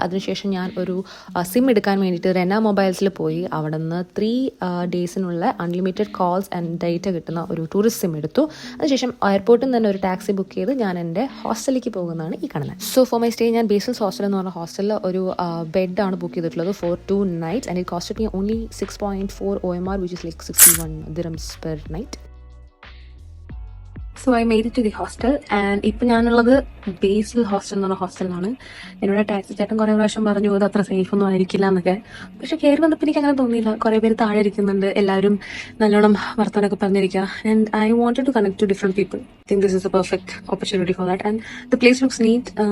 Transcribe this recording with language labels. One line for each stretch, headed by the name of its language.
Malayalam: അതിനുശേഷം ഞാൻ ഒരു സിം എടുക്കാൻ വേണ്ടിയിട്ട് റെന മൊബൈൽസിൽ പോയി അവിടെ നിന്ന്
English: 3 days
Malayalam: unlimited calls and data കിട്ടുന്ന ഒരു ടൂറിസ്റ്റ് സിം എടുത്തു. അതിനുശേഷം എയർപോർട്ടിൽ നിന്ന് തന്നെ ഒരു ടാക്സി ബുക്ക് ചെയ്ത് ഞാൻ എൻ്റെ ഹോസ്റ്റലിലേക്ക് പോകുന്നതാണ് ഈ കാണുന്നത്.
English: so for my stay
Malayalam: ഞാൻ ബേസിൽസ് ഹോസ്റ്റൽ എന്ന് പറഞ്ഞ ഹോസ്റ്റലിൽ ഒരു ബെഡാണ് ബുക്ക് ചെയ്തിട്ടുള്ളത്
English: for 2 nights and it costed me only 6.4 OMR which is like 61 dirhams per night. So I made it to the hostel and
Malayalam: ഇപ്പൊ ഞാനുള്ളത് ബേസിൽ ഹോസ്റ്റൽ എന്ന് പറഞ്ഞ ഹോസ്റ്റലിലാണ്. എന്നോട് ടാക്സി ചേട്ടൻ കുറെ പ്രാവശ്യം പറഞ്ഞു അത് അത്ര സേഫ് ഒന്നും ആയിരിക്കില്ല എന്നൊക്കെ. പക്ഷെ കയറി വന്നപ്പോൾ എനിക്ക് അങ്ങനെ തോന്നിയില്ല. കുറെ പേര് താഴെ ഇരിക്കുന്നുണ്ട്, എല്ലാവരും നല്ലോണം വർത്തമാനമൊക്കെ പറഞ്ഞിരിക്കുക.
English: And I wanted to connect to different people. I think this is a perfect opportunity for that. And the place looks neat.